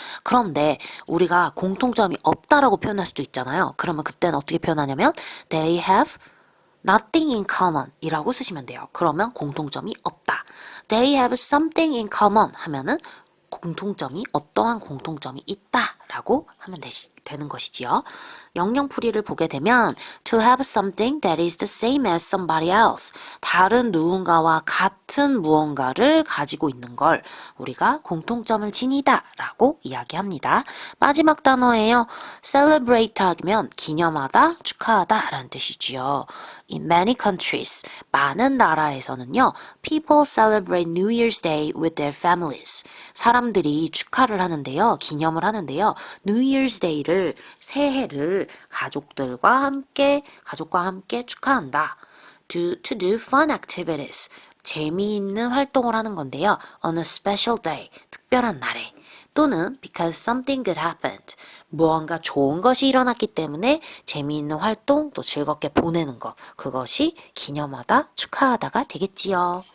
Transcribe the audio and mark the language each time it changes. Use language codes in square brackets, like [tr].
[ko] 그런데 우리가 공통점이 없다라고 표현할 수도 있잖아요. 그러면 그때는 어떻게 표현하냐면 [en] they have nothing in common [ko] 이라고 쓰시면 돼요. 그러면 공통점이 없다. [en] They have something in common [ko] 하면은 공통점이 어떠한 공통점이 있다라고 하면 되는 것이지요. 영영풀이를 보게 되면 [en] to have something that is the same as somebody else. [ko] 다른 누군가와 같은 무언가를 가지고 있는 걸 우리가 공통점을 지니다 라고 이야기합니다. 마지막 단어예요. celebrate 하면 기념하다, 축하하다 라는 뜻이지요. [en] In many countries, [ko] 많은 나라에서는요, [en] people celebrate New Year's Day with their families. [ko] 사람들이 축하를 하는데요, 기념을 하는데요, New Year's Day를, 새해를 가족과 함께 축하한다. [en] to do fun activities. [ko] 재미있는 활동을 하는 건데요. [en] On a special day. [ko] 특별한 날에. [en] 또는 because something good happened. [ko] 무언가 좋은 것이 일어났기 때문에 재미있는 활동 또 즐겁게 보내는 것. 그것이 기념하다, 축하하다가 되겠지요.